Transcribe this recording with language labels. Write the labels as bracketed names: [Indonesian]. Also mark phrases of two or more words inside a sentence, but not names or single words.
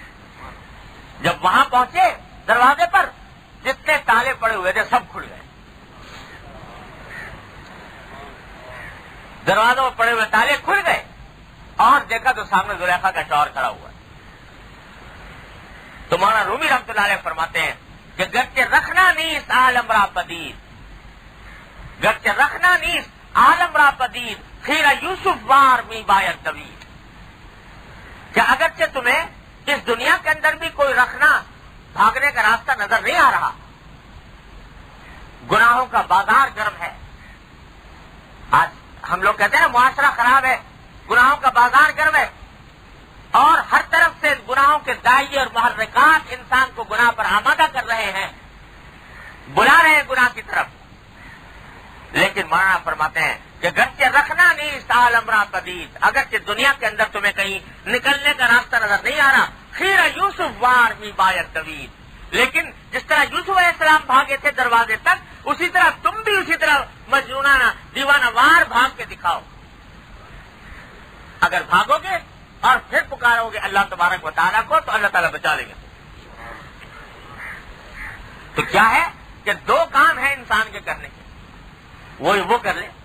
[Urdu] جب وہاں پہنچے دروازے پر جتنے تالے پڑے ہوئے تھے سب کھل گئے. دروازوں پر پڑے ہوئے تالے کھل گئے اور دیکھا تو سامنے زلیخا کا شوہر کھڑا ہوا. تو مولانا رومی رحمۃ اللہ علیہ فرماتے ہیں کہ [Persian] گرچہ رکھنا نیست عالم را پدید، گرچہ رکھنا نیست عالم را پدید، خیرہ یوسف وار می باید دوید. [Urdu] کہ اگرچہ تمہیں اس دنیا کے اندر بھی کوئی رکھنا، بھاگنے کا راستہ نظر نہیں آ رہا، گناہوں کا بازار گرم ہے. آج ہم لوگ کہتے ہیں نا معاشرہ خراب ہے، گناہوں کا بازار گرم ہے، اور ہر طرف سے گناہوں کے داعی اور محرکات انسان کو گناہ پر آمادہ کر رہے ہیں، بلا رہے ہیں گناہ کی طرف. لیکن مولانا فرماتے ہیں کہ [Persian] گرچہ رکھنا نہیں عالم را پدید، [Urdu] اگرچہ دنیا کے اندر تمہیں کہیں نکلنے کا راستہ نظر نہیں آ رہا، [Persian] خیرہ یوسف وار می باید دوید. [Urdu] لیکن جس طرح یوسف علیہ السلام بھاگے تھے دروازے تک، اسی طرح تم بھی اسی طرح مجنونانہ دیوانہ وار بھاگ کے دکھاؤ. اگر بھاگو گے اور پھر پکارو گے اللہ تبارک و تعالیٰ کو تو اللہ تعالیٰ بچا لیں گے. تو کیا ہے کہ دو کام ہیں انسان کے کرنے کے، وہ کر لے.